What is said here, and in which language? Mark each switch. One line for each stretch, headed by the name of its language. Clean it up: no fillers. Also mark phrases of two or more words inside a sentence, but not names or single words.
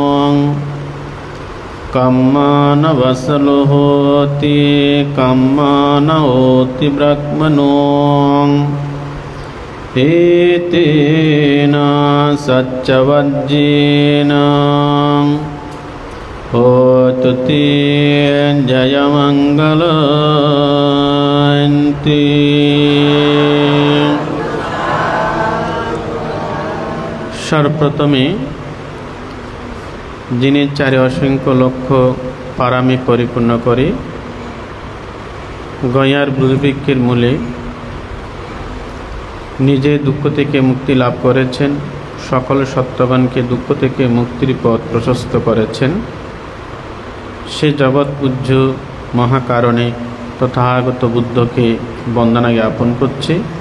Pali: कम्मा न वसलो होति कम्मा न होति ब्रह्मणो एतेन सच्चवज्जेन होतु ते जयमङ्गलं ते।
Bangla: সর্বপ্রথমে যিনি চারি অসংখ্য লক্ষ পারামি পরিপূর্ণ করে গয়ার বুলবৃক্ষের মূলে নিজে দুঃখ থেকে মুক্তি লাভ করেছেন, সকল সত্যবানকে দুঃখ থেকে মুক্তির পথ প্রশস্ত করেছেন, সে জগৎ পূজ্য মহাকারণে তথাগত বুদ্ধকে বন্দনা জ্ঞাপন করছে।